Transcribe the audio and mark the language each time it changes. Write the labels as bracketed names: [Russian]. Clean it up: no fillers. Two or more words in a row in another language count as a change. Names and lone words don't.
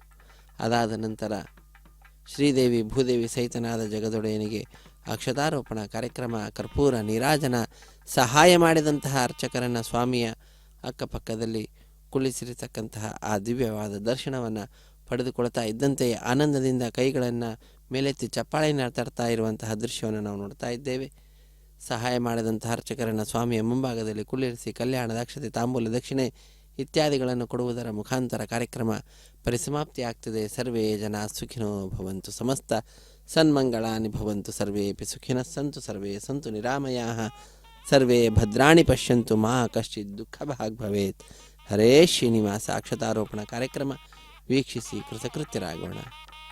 [Kannada] ಅದಾದ ನಂತರ ಶ್ರೀದೇವಿ ಭೂದೇವಿ ಸಹಿತನಾದ ಜಗದೊಡೆಯನಿಗೆ ಅಕ್ಷತಾರೋಪಣ ಕಾರ್ಯಕ್ರಮ, ಕರ್ಪೂರ ನೀರಾಜನ, ಸಹಾಯ ಮಾಡಿದಂತಹ ಅರ್ಚಕರನ್ನು ಸ್ವಾಮಿಯ ಅಕ್ಕಪಕ್ಕದಲ್ಲಿ ಕುಳ್ಳಿಸಿರತಕ್ಕಂತಹ ಆ ದಿವ್ಯವಾದ ದರ್ಶನವನ್ನು ಪಡೆದುಕೊಳ್ತಾ ಇದ್ದಂತೆಯೇ ಆನಂದದಿಂದ ಕೈಗಳನ್ನು ಮೇಲೆತ್ತಿ ಚಪ್ಪಾಳೆಯನ್ನು ತರ್ತಾ ಇರುವಂತಹ ದೃಶ್ಯವನ್ನು ನಾವು ನೋಡ್ತಾ ಇದ್ದೇವೆ. ಸಹಾಯ ಮಾಡಿದಂತಹ ಅರ್ಚಕರನ್ನು ಸ್ವಾಮಿಯ ಮುಂಭಾಗದಲ್ಲಿ ಕುಳ್ಳಿರಿಸಿ ಕಲ್ಯಾಣ ದಕ್ಷತೆ ತಾಂಬೂಲ ದಕ್ಷಿಣೆ ಇತ್ಯಾದಿಗಳನ್ನು ಕೊಡುವುದರ ಮುಖಾಂತರ ಕಾರ್ಯಕ್ರಮ ಪರಿಸಮಾಪ್ತಿ ಆಗ್ತದೆ. [Sanskrit] ಸರ್ವೇ ಜನ ಸುಖಿನೋ ಭವಂತು, ಸಮಸ್ತ ಸನ್ಮಂಗಳಾನಿ ಭವಂತು, ಸರ್ವೇಪಿ ಸುಖಿನಃ ಸಂತು, ಸರ್ವೇ ಸಂತು ನಿರಾಮಯಾಃ, ಸರ್ವೇ ಭದ್ರಾಣಿ ಪಶ್ಯಂತು, ಮಾ ಕಶ್ಚಿತ್ ದುಃಖ ಭಾಗ್ ಭವೇತ್. ಹರೇ ಶ್ರೀನಿವಾಸ. [Kannada] ಅಕ್ಷತಾರೋಪಣ ಕಾರ್ಯಕ್ರಮ ವೀಕ್ಷಿಸಿ ಕೃತಕೃತ್ಯರಾಗೋಣ.